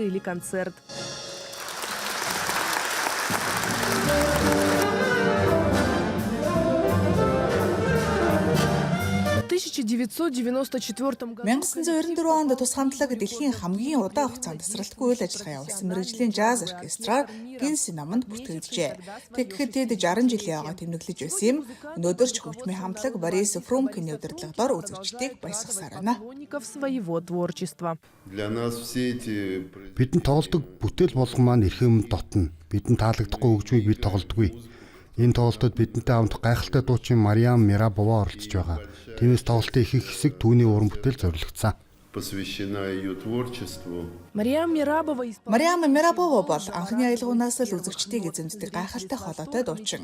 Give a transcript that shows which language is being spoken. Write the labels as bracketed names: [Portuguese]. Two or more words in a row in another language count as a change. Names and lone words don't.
[Russian] году [Mongolian] 1994 онд тус хамтлаг дэлхийн хамгийн удаан хугацаанд тасралтгүй үйл ажиллагаа явуулсан мэргэжлийн жаз оркестраар Гинси наманд бүртгэгджээ. Тэгэхэд тэд 60 жилийн агаа тэмдэглэж байсан юм. Өнөөдөр ч хөгжмийн хамтлаг Борис Фрумкиний удирдлагаар үзэгчдийг баясгасаар байна. [Russian] для нас все эти [Mongolian] Бидэнд тоглодог бүтээл болгон маань эрхэм дотно. Бидэнд таалагдахгүй хөгжмийг бид тоглодоггүй. Энэ тоглолтод бидэнтэй хамт гайхалтай дуучин Мариам Мирабова оролцож байгаа. Тиймээс тоглолтын их хэсэг түүний уран бүтээл зориулагдсан. [Russian] посвящена ее творчеству. [Mongolian] Мариам Мирабова бол анхны аялгуунаас л үзэгчдийг эзэмддэг гайхалтай хоолойтой дуучин.